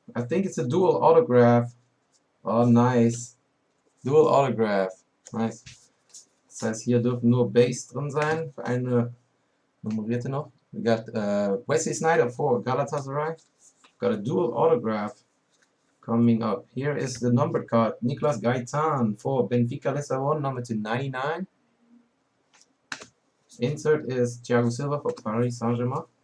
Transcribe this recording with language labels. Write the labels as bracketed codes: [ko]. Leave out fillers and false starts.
[en] I think it's a dual autograph. Oh, nice. Dual autograph. Nice. [de] Das heißt, hier dürfen nur Base drin sein. Für eine nummerierte noch. [en] We got Wesley Sneijder for Galatasaray. Got a dual autograph coming up. Here is the numbered card. Nicolas Gaitan for Benfica Lissabon, number 299. Insert is Thiago Silva for Paris Saint-Germain.